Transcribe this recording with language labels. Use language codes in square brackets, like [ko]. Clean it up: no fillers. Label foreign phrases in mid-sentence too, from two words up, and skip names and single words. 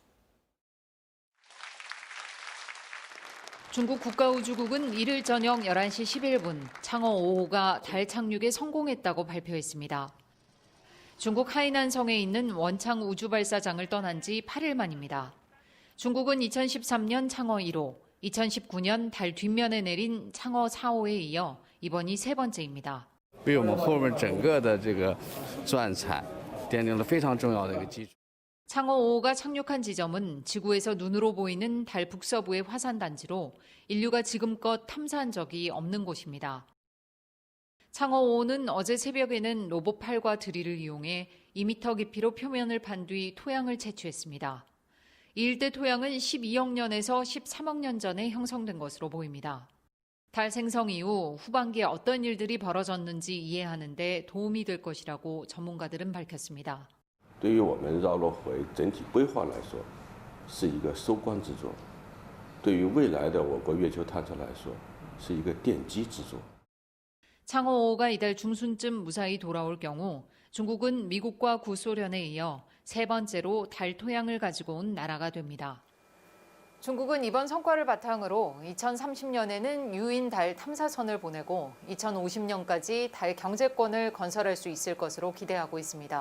[ko] 중국 국가우주국은 1일 저녁 11시 11분 창어 5호가 달 착륙에 성공했다고 발표했습니다. 중국 하이난성에 있는 원창 우주발사장을 떠난 지 8일 만입니다. 중국은 2013년 창어 1호, 2019년 달 뒷면에 내린 창어 4호에 이어 이번이 3번째입니다. [zh] 为我们后面整个的这个钻产奠定了非常重要的一个基础。 [ko] 창어 5호가 착륙한 지점은 지구에서 눈으로 보이는 달 북서부의 화산단지로 인류가 지금껏 탐사한 적이 없는 곳입니다. 창어 5호는 어제 새벽에는 로봇팔과 드릴을 이용해 2m 깊이로 표면을 판 뒤 토양을 채취했습니다. 이 일대 토양은 12억 년에서 13억 년 전에 형성된 것으로 보입니다. 달 생성 이후 후반기에 어떤 일들이 벌어졌는지 이해하는 데 도움이 될 것이라고 전문가들은 밝혔습니다. [zh] 对于我们绕落回整体规划来说，是一个收官之作；对于未来的我国月球探测来说，是一个奠基之作。 [ko] 창어 5호가 이달 중순쯤 무사히 돌아올 경우 중국은 미국과 구소련에 이어 3번째로 달 토양을 가지고 온 나라가 됩니다. 중국은 이번 성과를 바탕으로 2030년에는 유인 달 탐사선을 보내고 2050년까지 달 경제권을 건설할 수 있을 것으로 기대하고 있습니다.